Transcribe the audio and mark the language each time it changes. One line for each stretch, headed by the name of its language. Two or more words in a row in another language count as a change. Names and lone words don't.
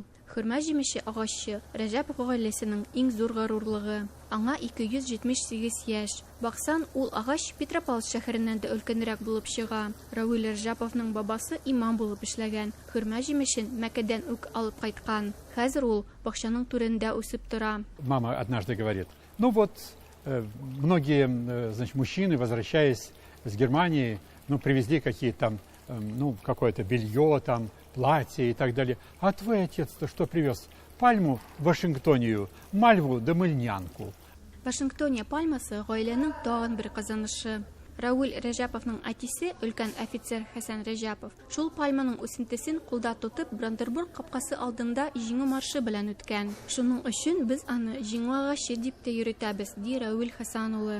Tatar: Хөрмә җимеше агачы Рәҗәпов гаиләсенең иң зур горурлыгы. Аңа 278 яшь. Баксан, ул агач Петропавловск шәһәреннән дә өлкәнрәк булып чыга. Рәвил Рәҗәповның бабасы имам булып эшләгән. Хөрмә җимешен Мәккәдән үк алып кайткан. Хәзер ул бакчаның түрендә үсеп тора.
Russian: Мама однажды говорит: ну вот, многие, значит, мужчины, возвращаясь с Германии, ну, привезли какие-то там, ну, какое-то белье, там, платье и так далее. А твой отец-то что привез? Пальму Вашингтонию, мальву да мыльнянку.
Tatar: Вашингтония пальмасы гаиләнең тагын бер казанышы. Рәвил Рәҗәповның әтисе, өлкән офицер Хәсән Рәҗәпов, шул пальманың үсентесен кулда тотып Бранденбург капкасы алдында җиңү маршы белән үткән. Шуның өчен без аны җиңү агачы дип тә йөртәбез, ди Рәвил Хәсән улы.